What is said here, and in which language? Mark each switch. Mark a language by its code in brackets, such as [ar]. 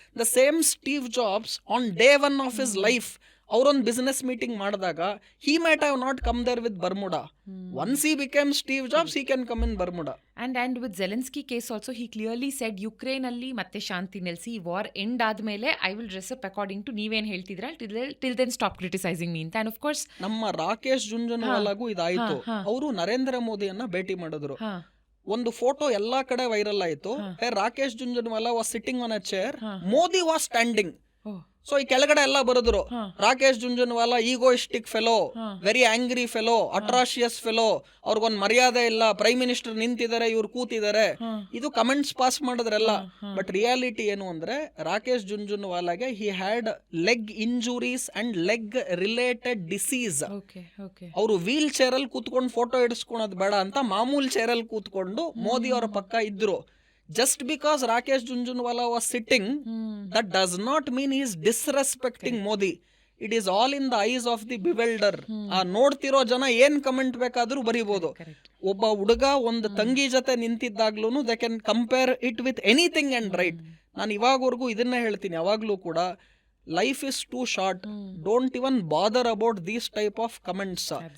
[en] The same Steve Jobs on day 1 of his life, [kn] ಅವರೊಂದು business meeting ಮಾಡಿದಾಗ [en] he might have not come there with Bermuda. Once he became Steve Jobs, he can come in Bermuda. And with Zelensky case also, he clearly said Ukraine [kn] ಅಲ್ಲಿ ಮತ್ತೆ ಶಾಂತಿ ನೆಲೆಸಿ war end ಆದ್ಮೇಲೆ [en] I will dress up according to [kn] ನೀವೇನ್ ಹೇಳ್ತಿದ್ರ, [en] till then stop criticizing me ಅಂತ. And of course [kn] ನಮ್ಮ ರಾಕೇಶ್ ಜುಂಜುನ್ವಾಲಾಗೂ ಇದಾಯ್ತು. ಅವರು ನರೇಂದ್ರ ಮೋದಿಯನ್ನ ಭೇಟಿ ಮಾಡಿದ್ರು. ಒಂದು ಫೋಟೋ ಎಲ್ಲಾ ಕಡೆ ವೈರಲ್ ಆಯ್ತು. [en] Rakesh Jhunjhunwala was sitting on a chair, Modi was standing. [kn] So ಈ ಕೆಳಗಡೆ ಎಲ್ಲ ಬರೆದ್ರು, Rakesh Jhunjhunwala [en] egoistic fellow, very angry fellow, atrocious fellow, [kn] ಅವ್ರಿಗೊಂದು ಮರ್ಯಾದೆ ಇಲ್ಲ, ಪ್ರೈಮ್ ಮಿನಿಸ್ಟರ್ ನಿಂತಿದ್ದಾರೆ, ಇವ್ರು ಕೂತಿದ್ದಾರೆ. ಇದು ಕಮೆಂಟ್ಸ್ ಪಾಸ್ ಮಾಡಿದ್ರೆಲ್ಲ. ಬಟ್ ರಿಯಾಲಿಟಿ ಏನು ಅಂದ್ರೆ, Rakesh ಜುಂಜುನ್ವಾಲಾಗೆ [en] He had leg injuries and leg related diseases. [kn] ಅವರು ವೀಲ್ ಚೇರ್ ಅಲ್ಲಿ ಕೂತ್ಕೊಂಡು ಫೋಟೋ ಇಡಿಸ್ಕೊಳೋದು ಬೇಡ ಅಂತ ಮಾಮೂಲ್ ಚೇರ್ ಅಲ್ಲಿ ಕೂತ್ಕೊಂಡು ಮೋದಿ ಅವರ ಪಕ್ಕ ಇದ್ರು. [en] Just because Rakesh Jhunjhunwala was sitting, that does not mean he is disrespecting Modi. It is all in the eyes of the bewilder. [kn] ಆ ನೋಡ್ತಿರೋ ಜನ ಏನ್ ಕಮೆಂಟ್ ಬೇಕಾದ್ರೂ ಬರೀಬಹುದು. ಒಬ್ಬ ಹುಡುಗ ಒಂದು ತಂಗಿ ಜೊತೆ ನಿಂತಿದ್ದಾಗ್ಲೂ [en] They can compare it with anything and right. [kn] ನಾನು ಇವಾಗವರೆಗೂ ಇದನ್ನೇ ಹೇಳ್ತೀನಿ, ಯಾವಾಗ್ಲೂ ಕೂಡ [en] Life is too short, don't even bother about these type of comments.